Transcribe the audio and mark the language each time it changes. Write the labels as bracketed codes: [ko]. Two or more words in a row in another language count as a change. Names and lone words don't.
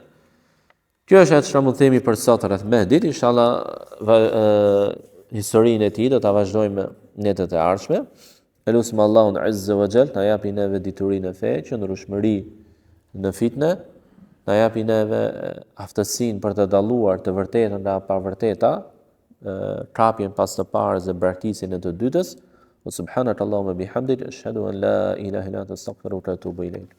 [sq] Kjo është atë që mund të themi për sot rreth Mehdit, inshallah historinë e tij do ta vazhdojmë në netët e ardhshme. Elusim Allahun [ar] عز وجل [sq] na japi neve diturinë e fe, qëndrueshmëri në fitne, na japi neve aftësinë për të dalluar të vërtetën nga pa vërteta, kapjen pas të parës dhe braktisjen e të dytës. [ar] سبحانك اللهم وبحمدك، أشهد أن لا إله إلا أنت أستغفرك وأتوب إليك.